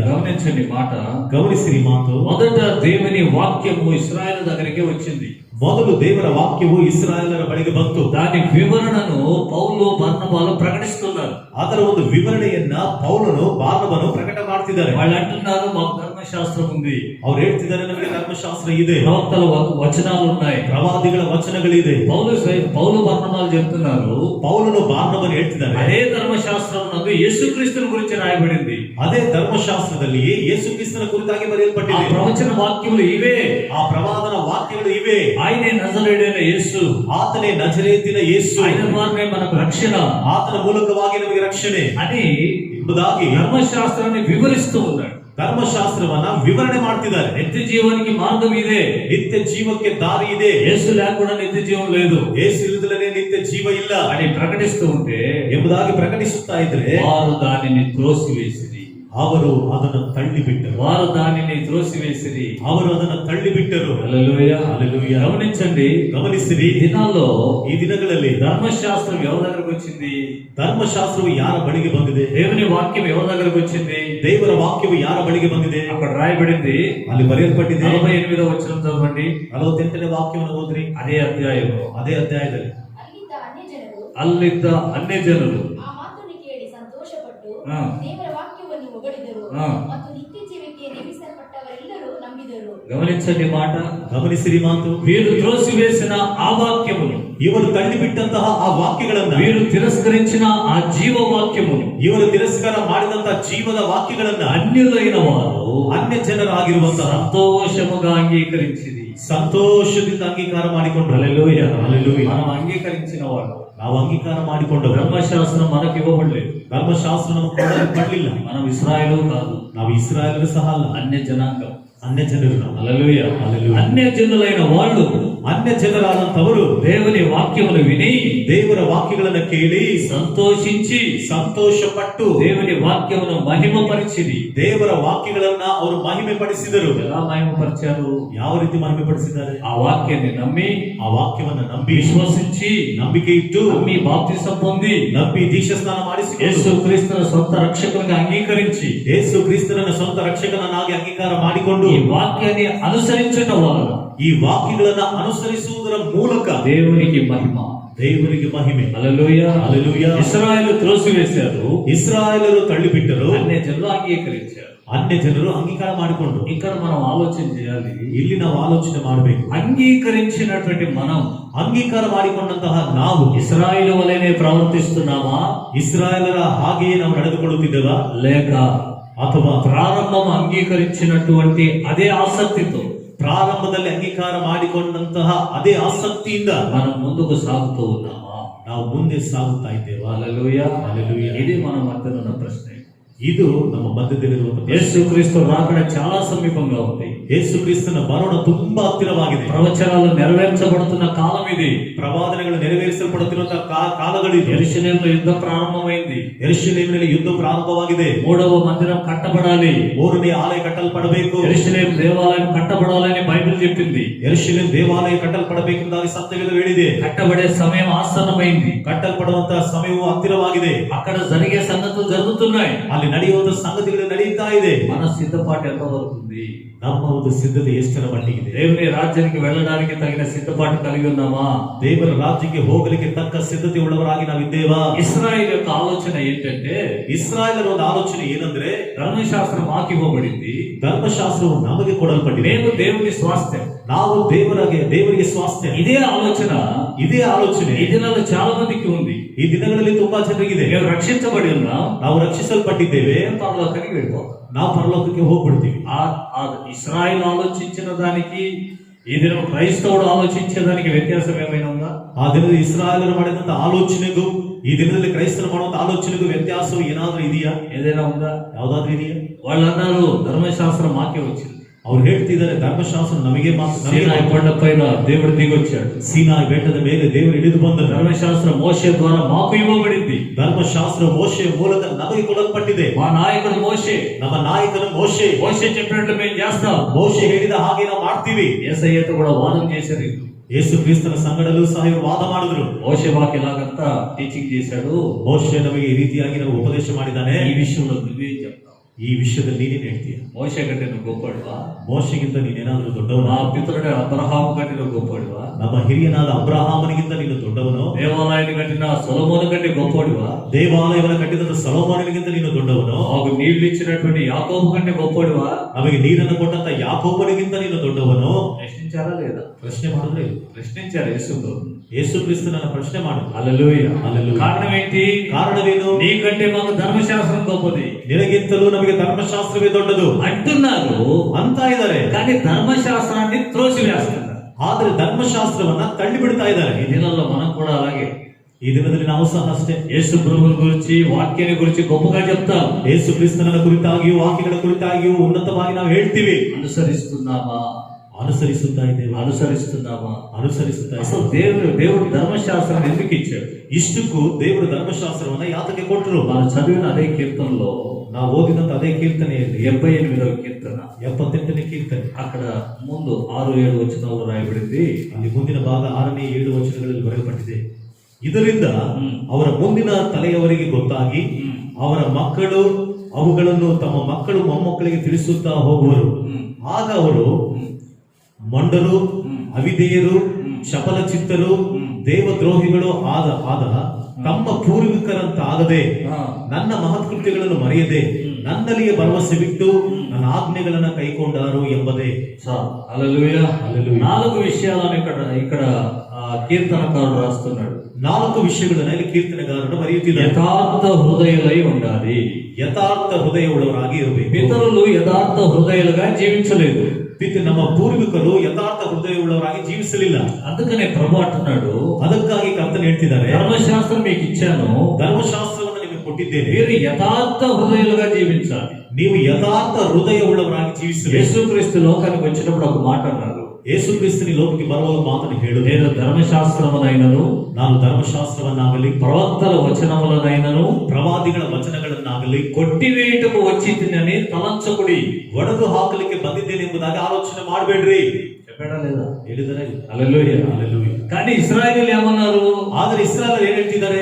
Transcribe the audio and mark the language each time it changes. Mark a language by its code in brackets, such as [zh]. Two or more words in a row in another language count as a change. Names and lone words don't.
[te] గమనించండి మాట. [kn] ಗಮನಿಸಿರಿ ಮಾತು. [te] మొదట దేవుని వాక్యము ఇశ్రాయేలు దగ్గరికి వచ్చింది. [kn] ಮೊದಲು ದೇವರ ವಾಕ್ಯವು ಇಸ್ರಾಯೇಲರ ಬಳಿಗೆ ಬಂತು. [te] దాని వివరణను పౌలు బర్నబాలు ప్రకటిస్తున్నారు. [kn] ಅದರ ಒಂದು ವಿವರಣೆಯನ್ನ ಪೌಲನು ಬಾರ್ನಬನು ಪ್ರಕಟ ಮಾಡ್ತಿದ್ದಾರೆ. [te] వాళ్ళు అంటున్నారు, మాకు ధర్మశాస్త్రం ఉంది, [kn] ಅವ್ರು ಹೇಳ್ತಿದ್ದಾರೆ, ನಮಗೆ ಧರ್ಮಶಾಸ್ತ್ರ ಇದೆ, [te] ప్రవక్తల వచనాలు ఉన్నాయి, [kn] ಪ್ರವಾದಿಗಳ ವಚನಗಳಿದೆ. [te] పౌలు బర్నబాలు చెప్తున్నారు, [kn] ಪೌಲನು ಬಾರ್ನಬನು ಹೇಳ್ತಿದ್ದಾರೆ, [te] అదే ధర్మశాస్త్రం నందు యేసుక్రీస్తుని గురించి రాయబడింది. [kn] ಅದೇ ಧರ್ಮಶಾಸ್ತ್ರದಲ್ಲಿಯೇ ಯೇಸು ಕ್ರಿಸ್ತನ ಕುರಿತಾಗಿ [te] ఆ [kn] ಬರೆಯಲ್ಪಟ್ಟಿದೆ. [te] ప్రవచన వాక్యములు ఇవే, [kn] ಆ ಪ್ರವಾದನ ವಾಕ್ಯಗಳು ಇವೆ. [te] ఆయనే నజరేయుడైన యేసు, [kn] ಆತನೇ ನಜರೇತಿನ ಯೇಸು, [te] ఆయన ద్వారానే మనకు రక్షణ, [kn] ಆತನ ಮೂಲಕವಾಗಿ ನಮಗೆ ರಕ್ಷಣೆ [te] అని [kn] ಎಂಬುದಾಗಿ [te] ధర్మశాస్త్రాన్ని వివరిస్తూ ఉన్నాడు. [kn] ಧರ್ಮಶಾಸ್ತ್ರವನ್ನ ವಿವರಣೆ ಮಾಡ್ತಿದ್ದಾರೆ. [te] నిత్య జీవానికి మార్గం ఇదే, [kn] ನಿತ್ಯ ಜೀವಕ್ಕೆ ದಾರಿ ಇದೆ, [te] యేసు లేకుండా నిత్య జీవం లేదు [kn] ಯೇಸು ಇಲ್ಲದಲೇ ನಿತ್ಯ ಜೀವ ಇಲ್ಲ [te] అని ప్రకటిస్తూ ఉంటే [kn] ಎಂಬುದಾಗಿ ಪ್ರಕಟಿಸುತ್ತಾ ಇದ್ರೆ [te] వారు దానిని త్రోసివేసిరి. [kn] ಅವರು ಅದನ್ನು ತಳ್ಳಿಬಿಟ್ಟರು. [te] వారు దానిని త్రోసివేసిరి. [kn] ಅವರು ಅದನ್ನು ತಳ್ಳಿಬಿಟ್ಟರು. [te] హల్లెలూయా. [kn] హల్లెలూయా. [te] గమనించండి, [kn] ಗಮನಿಸಿರಿ, [te] ఈ దినాల్లో [kn] ಈ ದಿನಗಳಲ್ಲಿ [te] ధర్మశాస్త్రం ఎవరి దగ్గరకు వచ్చింది? [kn] ಧರ್ಮಶಾಸ್ತ್ರವು ಯಾರ ಬಳಿಗೆ ಬಂದಿದೆ? [te] దేవుని వాక్యం ఎవరి దగ్గరకు వచ్చింది? [kn] ದೇವರ ವಾಕ್ಯವು ಯಾರ ಬಳಿಗೆ ಬಂದಿದೆ? [te] అక్కడ రాయబడింది, [kn] ಅಲ್ಲಿ ಬರೆಯಲ್ಪಟ್ಟಿದೆ. [te] 48వ వచనం చదవండి. [kn] 48ನೇ ವಾಕ್ಯವನ್ನು ಓದ್ರಿ. [te] అదే అధ్యాయంలో [kn] ಅದೇ ಅಧ್ಯಾಯದಲ್ಲಿ [te] అల్లిద్ద అన్యజనులు [kn] ಆ ಮಾತನ್ನು ಕೇಳಿ ಸಂತೋಷಪಟ್ಟು ಹಾ. ದೇವರ ವಾಕ್ಯವನ್ನು ಹೊಗಳಿದರು ಹಾ. ಮತ್ತು ನಿತ್ಯ ಜೀವಕ್ಕೆ ನೇಮಿಸಲ್ಪಟ್ಟವರೆಲ್ಲರೂ ನಂಬಿದರು. [te] గమనించండి మాట. [kn] ಗಮನಿಸಿರಿ ಮಾತು. [te] వీరు త్రోసివేసిన ఆ వాక్యమును, [kn] ಇವರು ತಳ್ಳಿಬಿಟ್ಟಂತಹ ಆ ವಾಕ್ಯಗಳನ್ನ, [te] వీరు తిరస్కరించిన ఆ జీవ వాక్యమును, [kn] ಇವರು ತಿರಸ್ಕಾರ ಮಾಡಿದಂತಹ ಜೀವದ ವಾಕ್ಯಗಳನ್ನ [te] అన్యులైన వారు [kn] ಅನ್ಯ ಜನರಾಗಿರುವಂತಹ [te] సంతోషముగా అంగీకరించింది. [kn] ಸಂತೋಷದಿಂದ ಅಂಗೀಕಾರ ಮಾಡಿಕೊಂಡ್ರು. [te] హల్లెలూయా. [kn] హల్లెలూయా. [te] మనం అంగీకరించిన వాడు. [kn] ನಾವು ಅಂಗೀಕಾರ ಮಾಡಿಕೊಂಡವರು. [te] ధర్మశాస్త్రం మనకి ఇవ్వబడలేదు. [kn] ಧರ್ಮಶಾಸ್ತ್ರ ನಮಗೆ ಕೊಡಲ್ಪಡಲಿಲ್ಲ. [te] మనం ఇశ్రాయేలు కాదు, [kn] ನಾವು ಇಸ್ರಾಯೇಲರು ಸಹ ಅಲ್ಲ, [te] అన్య జనాంగం. [kn] ಅನ್ಯ ಜನರು ನಾವು. [te] హల్లెలూయా. [kn] హల్లెలూయా. [te] అన్య జనులైన వాళ్ళు [kn] ಅನ್ಯ ಜನರಾದಂತವರು [te] దేవుని వాక్యమును విని [kn] ದೇವರ ವಾಕ್ಯಗಳನ್ನ ಕೇಳಿ [te] సంతోషించి [kn] ಸಂತೋಷಪಟ್ಟು [te] దేవుని వాక్యమును మహిమపరిచిరి. [kn] ದೇವರ ವಾಕ್ಯಗಳನ್ನ ಅವರು ಮಹಿಮೆ ಪಡಿಸಿದರು. [te] ఎలా మహిమపరిచారు? [kn] ಯಾವ ರೀತಿ ಮಹಿಮೆ ಪಡಿಸಿದ್ದಾರೆ? [te] ఆ వాక్యాన్ని నమ్మి, [kn] ಆ ವಾಕ್ಯವನ್ನ ನಂಬಿ, [te] విశ్వసించి, [kn] ನಂಬಿಕೆ ಇಟ್ಟು, [te] నమ్మి బాప్తిసం పొంది, [kn] ನಂಬಿ ದೀಕ್ಷಾಸ್ನಾನ ಮಾಡಿಸಿಕೊಂಡು, [te] యేసు క్రీస్తును సొంత రక్షకునిగా అంగీకరించి, [kn] ಯೇಸು ಕ್ರಿಸ್ತನನ್ನ ಸ್ವಂತ ರಕ್ಷಕನನ್ನಾಗಿ ಅಂಗೀಕಾರ ಮಾಡಿಕೊಂಡು [te] ఈ వాక్యాన్ని అనుసరించడం వలన [kn] ಈ ವಾಕ್ಯಗಳನ್ನ ಅನುಸರಿಸುವುದರ ಮೂಲಕ [te] దేవునికి మహిమ. [kn] ದೇವರಿಗೆ ಮಹಿಮೆ. [te] హల్లెలూయా. [kn] హల్లెలూయా. [te] ఇశ్రాయేలు త్రోసివేశారు, [kn] ಇಸ್ರಾಯೇಲರು ತಳ್ಳಿಬಿಟ್ಟರು, [te] అన్య జనులు అంగీకరించారు. [kn] ಅನ್ಯ ಜನರು ಅಂಗೀಕಾರ ಮಾಡಿಕೊಂಡ್ರು. [te] ఇక్కడ మనం ఆలోచన చేయాలి. [kn] ಇಲ್ಲಿ ನಾವು ಆಲೋಚನೆ ಮಾಡಬೇಕು. [te] అంగీకరించినటువంటి మనం [kn] ಅಂಗೀಕಾರ ಮಾಡಿಕೊಂಡಂತಹ ನಾವು [te] ఇశ్రాయేలు వలెనే ప్రవర్తిస్తున్నామా, [kn] ಇಸ್ರಾಯೇಲರ ಹಾಗೆಯೇ ನಾವು ನಡೆದುಕೊಳ್ಳುತ್ತಿದ್ದೇವಾ, [te] లేక [kn] ಅಥವಾ [te] ప్రారంభం అంగీకరించినటువంటి అదే ఆసక్తితో [kn] ಪ್ರಾರಂಭದಲ್ಲಿ ಅಂಗೀಕಾರ ಮಾಡಿಕೊಂಡಂತಹ ಅದೇ ಆಸಕ್ತಿಯಿಂದ [te] మనం ముందుకు సాగుతూ ఉన్నామా? [kn] ನಾವು ಮುಂದೆ ಸಾಗುತ್ತಾ ಇದ್ದೇವಾ? [te] హల్లెలూయా. [kn] హల్లెలూయా. [te] ఇది మన మధ్యన ఉన్న ప్రశ్న. [kn] ಇದು ನಮ್ಮ ಮಧ್ಯದಲ್ಲಿರುವಂತಹ ಪ್ರಶ್ನೆ. [te] యేసు క్రీస్తు రాకడ చాలా సమీపంగా ఉంది. [kn] ಯೇಸು ಕ್ರಿಸ್ತನ ಬರೋಣ ತುಂಬಾ ಹತ್ತಿರವಾಗಿದೆ. [te] ప్రవచనాలు నెరవేర్చబడుతున్న కాలం ఇది. [kn] ಪ್ರವಾದನೆಗಳು ನೆರವೇರಿಸಲ್ಪಡುತ್ತಿರುವಂತಹ ಕಾಲಗಳಿದು. [te] యెరూషలేములో యుద్ధం ప్రారంభమైంది. [kn] ಯೆರೂಷಲೇಮಿನಲ್ಲಿ ಯುದ್ಧ ಪ್ರಾರಂಭವಾಗಿದೆ. [te] 3వ మందిరం కట్టబడాలి. [kn] 3ನೇ ಆಲಯ ಕಟ್ಟಲ್ಪಡಬೇಕು. [te] యెరూషలేము దేవాలయం కట్టబడాలని బైబిల్ చెప్పింది. [kn] ಯೆರೂಷಲೇಮ್ ದೇವಾಲಯ ಕಟ್ಟಲ್ಪಡಬೇಕೆಂಬುದಾಗಿ ಸತ್ಯವೇದ ಹೇಳಿದೆ. [te] కట్టబడే సమయం ఆసన్నమైంది. [kn] ಕಟ್ಟಲ್ಪಡುವಂತಹ ಸಮಯವು ಹತ್ತಿರವಾಗಿದೆ. [te] అక్కడ జరిగే సంగతులు జరుగుతున్నాయి. [kn] ಅಲ್ಲಿ ನಡೆಯುವಂತಹ ಸಂಗತಿಗಳು ನಡೆಯುತ್ತಾ ಇದೆ. [te] మన సిద్ధపాటు ఎంత వరకు ఉంది? [kn] ನಮ್ಮ ಒಂದು ಸಿದ್ಧತೆ ಎಷ್ಟರ ಮಟ್ಟಿಗಿದೆ? [te] దేవుని రాజ్యానికి వెళ్ళడానికి తగిన సిద్ధపాటు కలిగి ఉన్నామా? [kn] ದೇವರ ರಾಜ್ಯಕ್ಕೆ ಹೋಗಲಿಕ್ಕೆ ತಕ್ಕ ಸಿದ್ಧತೆ ಉಳ್ಳವರಾಗಿ ನಾವಿದ್ದೇವಾ? [te] ఇశ్రాయేలు యొక్క ఆలోచన ఏంటంటే, [kn] ಇಸ್ರಾಯೇಲರ ಒಂದು ಆಲೋಚನೆ ಏನಂದ್ರೆ, [te] ధర్మశాస్త్రం మాకు ఇవ్వబడింది, [kn] ಧರ್ಮಶಾಸ್ತ್ರವು ನಮಗೆ ಕೊಡಲ್ಪಟ್ಟಿದೆ, [te] మేము దేవుని స్వాస్థ్యం. [kn] ನಾವು ದೇವರಿಗೆ ಸ್ವಾಸ್ಥ್ಯ. [te] ఇదే ఆలోచన [kn] ಇದೇ ಆಲೋಚನೆ [te] ఈ దినాల్లో చాలా మందికి ఉంది. [kn] ಈ ದಿನಗಳಲ್ಲಿ ತುಂಬಾ ಜನರಿಗಿದೆ. [te] మేము రక్షించబడి ఉన్నాం, [kn] ನಾವು ರಕ್ಷಿಸಲ್ಪಟ್ಟಿದ್ದೇವೆ, [te] పరలోకానికి వెళ్ళిపోతాం. [kn] ನಾವು ಪರಲೋಕಕ್ಕೆ ಹೋಗ್ಬಿಡ್ತೀವಿ. [te] ఆ ఇశ్రాయేలు ఆలోచించిన దానికి ఈ దినం క్రైస్తవుడు ఆలోచించేదానికి వ్యత్యాసం ఏమైనా ఉందా? [kn] ಆ ದಿನದಲ್ಲಿ ಇಸ್ರಾಯೇಲರು ಮಾಡಿದಂತ ಆಲೋಚನೆಗೂ ಈ ದಿನದಲ್ಲಿ ಕ್ರೈಸ್ತರು ಮಾಡುವಂತ ಆಲೋಚನೆಗೂ ವ್ಯತ್ಯಾಸವು ಏನಾದ್ರೂ ಇದೆಯಾ? [te] ఏదైనా ఉందా? [kn] ಯಾವ್ದಾದ್ರೂ ಇದೆಯಾ? [te] వాళ్ళు అన్నారు ధర్మశాస్త్రం మాకే వచ్చింది. [kn] ಅವ್ರು ಹೇಳ್ತಿದ್ದಾರೆ ಧರ್ಮಶಾಸ್ತ್ರ ನಮಗೆ [te] సీనాయి కొండ పైన దేవుడు దిగొచ్చాడు. [kn] ಸೀನಾಯಿ ಬೆಟ್ಟದ ಮೇಲೆ ದೇವರು ಇಳಿದು ಬಂದ. [te] ధర్మశాస్త్రం మోషే ద్వారా మాకు ఇవ్వబడింది. [kn] ಧರ್ಮಶಾಸ್ತ್ರ ಮೋಶೆ ಮೂಲಕ ನಮಗೆ ಕೊಡಲ್ಪಟ್ಟಿದೆ. [te] మా నాయకుడు మోషే, [kn] ನಮ್ಮ ನಾಯಕನು ಮೋಶೆ. [te] మోషే చెప్పినట్లు మేము చేస్తాం. [kn] ಮೋಶೆ ಹೇಳಿದ ಹಾಗೆ ನಾವು ಮಾಡ್ತೀವಿ. [te] యేసయ్యతో కూడా వాదం చేశారు. [kn] ಯೇಸು ಕ್ರಿಸ್ತನ ಸಂಗಡಲೂ ಸಹ ಇವರು ವಾದ ಮಾಡಿದ್ರು. [te] మోషే మాకు ఇలాగంతా టీచింగ్ చేశాడు, [kn] ಮೋಶೆ ನಮಗೆ ಈ ರೀತಿಯಾಗಿ ನಾವು ಉಪದೇಶ ಮಾಡಿದ್ದಾನೆ, [te] ఈ విషయంలో నువ్వేం చెప్తావు? [kn] ಈ ವಿಷಯದಲ್ಲಿ ನೀನೇನ್ ಹೇಳ್ತೀಯ? [te] మోషే కంటే నువ్వు గొప్పడువా? [kn] ಮೋಶೆಗಿಂತ ನೀನೇನಾದ್ರೂ ದೊಡ್ಡವನ? [te] నా పితరుడు అబ్రహాము కంటే నువ్వు గొప్పడువా? [kn] ನಮ್ಮ ಹಿರಿಯನಾದ ಅಬ್ರಹಾಮನಿಗಿಂತ ನೀನು ದೊಡ್ಡವನು? [te] దేవాలయాన్ని కట్టిన సొలొమోను కంటే గొప్పడువా? [kn] ದೇವಾಲಯವನ್ನು ಕಟ್ಟಿದ ಸೊಲೊಮೋನನಿಗಿಂತ ನೀನು ದೊಡ್ಡವನು? [te] మాకు నీళ్లు ఇచ్చినటువంటి యాకోబు కంటే గొప్పడువా? [kn] ನಮಗೆ ನೀರನ್ನು ಕೊಟ್ಟಂತ ಯಾಕೋಬನಿಗಿಂತ ನೀನು ದೊಡ್ಡವನು? [te] ప్రశ్నించారా లేదా? [kn] ಪ್ರಶ್ನೆ ಮಾಡಿದ್ರೆ [te] ప్రశ్నించారు యేసుతో. [kn] ಯೇಸು ಕ್ರಿಸ್ತನನ್ನ ಪ್ರಶ್ನೆ ಮಾಡು. [te] హల్లెలూయా. [kn] హల్లెలూయా. [te] కారణం ఏంటి? [kn] ಕಾರಣವೇನು? [te] నీకంటే మాకు ధర్మశాస్త్రం గొప్పది [kn] ನಿನಗಿಂತಲೂ ನಮಗೆ ಧರ್ಮಶಾಸ್ತ್ರವೇ ದೊಡ್ಡದು [te] అంటున్నారు [kn] ಅಂತ ಇದ್ದಾರೆ. [te] కానీ ధర్మశాస్త్రాన్ని త్రోసివేస్తున్నారు. [kn] ಆದ್ರೆ ಧರ್ಮಶಾಸ್ತ್ರವನ್ನ ತಳ್ಳಿ ಬಿಡ್ತಾ ಇದ್ದಾರೆ. [te] ఈ దినాల్లో మనం కూడా అలాగే [kn] ಈ ದಿನದಲ್ಲಿ ನಾವು ಸಹ ಅಷ್ಟೇ [te] యేసు ప్రభువుని గురించి, వాక్యాన్ని గురించి గొప్పగా చెప్తాం. [kn] ಯೇಸು ಕ್ರಿಸ್ತನ ಕುರಿತಾಗಿಯೂ ವಾಕ್ಯಗಳ ಕುರಿತಾಗಿಯೂ ಉನ್ನತವಾಗಿ ನಾವು ಹೇಳ್ತೀವಿ. [te] అనుసరిస్తున్నామా? [kn] ಅನುಸರಿಸುತ್ತಾ ಇದ್ದೇವೆ. ಅನುಸರಿಸುತ್ತಾ [te] అసలు [kn] ಇದ್ದೇವೆ. [te] దేవుడు ధర్మశాస్త్రాన్ని ఎందుకు ఇచ్చాడు? [kn] ಇಷ್ಟಕ್ಕೂ ದೇವರು ಧರ್ಮಶಾಸ್ತ್ರವನ್ನ ಯಾತಕ್ಕೆ ಕೊಟ್ಟರು? [te] మనం చదివిన అదే కీర్తనలో [kn] ನಾವು ಓದಿದಂತ ಅದೇ ಕೀರ್ತನೆಯಲ್ಲಿ [te] 78వ కీర్తన [kn] 78ನೇ ಕೀರ್ತನೆ [te] అక్కడ ముందు 6-7 వచనాలు రాయబడింది. [kn] ಅಲ್ಲಿ ಮುಂದಿನ ಭಾಗ 6ನೇ 7 ವಚನಗಳಲ್ಲಿ ಬರೆಯಲ್ಪಟ್ಟಿದೆ. ಇದರಿಂದ ಅವರ ಮುಂದಿನ ತಲೆಯವರಿಗೆ ಗೊತ್ತಾಗಿ ಅವರ ಮಕ್ಕಳು ಅವುಗಳನ್ನು ತಮ್ಮ ಮಕ್ಕಳು ಮೊಮ್ಮಕ್ಕಳಿಗೆ ತಿಳಿಸುತ್ತಾ ಹೋಗುವರು. ಆಗ ಅವರು ಮೊಂಡರು, ಅವಿಧೇಯರು, ಚಪಲ ಚಿತ್ತರು, ದೇವದ್ರೋಹಿಗಳು ಆದ ತಮ್ಮ ಪೂರ್ವಿಕರಂತಾಗದೆ ನನ್ನ ಮಹತ್ಕೃತ್ಯಗಳನ್ನು ಮರೆಯದೆ ನನ್ನಲ್ಲಿಯೇ ಭರವಸೆ ಬಿಟ್ಟು ನನ್ನ ಆಜ್ಞೆಗಳನ್ನ ಕೈಕೊಂಡಾರು ಎಂಬುದೇ. [te] హల్లెలూయా. [kn] హల్లెలూయా. [te] 4 విషయాలను ఇక్కడ కీర్తనకారుడు రాస్తున్నాడు. [kn] 4 విషಯಗಳನ್ನ ಇಲ್ಲಿ ಕೀರ್ತನೆಗಾರರು ಬರೆಯುತ್ತಿದ್ದಾರೆ. [te] యథార్థ హృదయులై ఉండాలి. [kn] ಯಥಾರ್ಥ ಹೃದಯವುಳ್ಳವರಾಗಿ ಇರಬೇಕು. [te] పితరులు యథార్థ హృదయులుగా జీవించలేదు. [kn] ನಮ್ಮ ಪೂರ್ವಿಕರು ಯಥಾರ್ಥ ಹೃದಯವುಳ್ಳವರಾಗಿ ಜೀವಿಸಲಿಲ್ಲ. [te] అందుకనే ప్రభు అంటున్నాడు, [kn] ಅದಕ್ಕಾಗಿ ಕರ್ತನು ಹೇಳ್ತಿದ್ದಾರೆ, [te] ధర్మశాస్త్రం మీకు ఇచ్చాను, [kn] ಧರ್ಮಶಾಸ್ತ್ರವನ್ನು ನಿಮಗೆ ಕೊಟ್ಟಿದ್ದೇನೆ, [te] మీరు యథార్థ హృదయులుగా జీవించాలి. [kn] ನೀವು ಯಥಾರ್ಥ ಹೃದಯವುಳ್ಳವರಾಗಿ ಜೀವಿಸಬೇಕು. [te] యేసుక్రీస్తు లోకానికి వచ్చినప్పుడు ఒక మాట అన్నారు, [kn] ಯೇಸುಕ್ರಿಸ್ತನ ಲೋಕಕ್ಕೆ ಬರುವಾಗ ಮಾತನ್ನು ಹೇಳು, [te] నేను ధర్మశాస్త్రమునైనను, [kn] ನಾನು ಧರ್ಮಶಾಸ್ತ್ರವನ್ನಾಗಲಿ [te] ప్రవక్తల వచనములనైనను, [kn] ಪ್ರವಾದಿಗಳ ವಚನಗಳನ್ನಾಗಲಿ [te] కొట్టివేయటకు వచ్చి తినని తలంచకుడి. [kn] ಒಡೆದು ಹಾಕಲಿಕ್ಕೆ ಬಂದಿದ್ದೇನೆ ಎಂಬುದಾಗಿ ಆಲೋಚನೆ ಮಾಡಬೇಡ್ರಿ. [te] చెప్పాడా లేదా? [kn] ಹೇಳಿದರೆ [te] హల్లెలూయా. [kn] హల్లెలూయా. [te] కానీ ఇశ్రాయేలీయులు ఏమన్నారు? [kn] ಆದರೆ ಇಸ್ರಾಯೇಲರು ಏನ್ ಹೇಳ್ತಿದ್ದಾರೆ?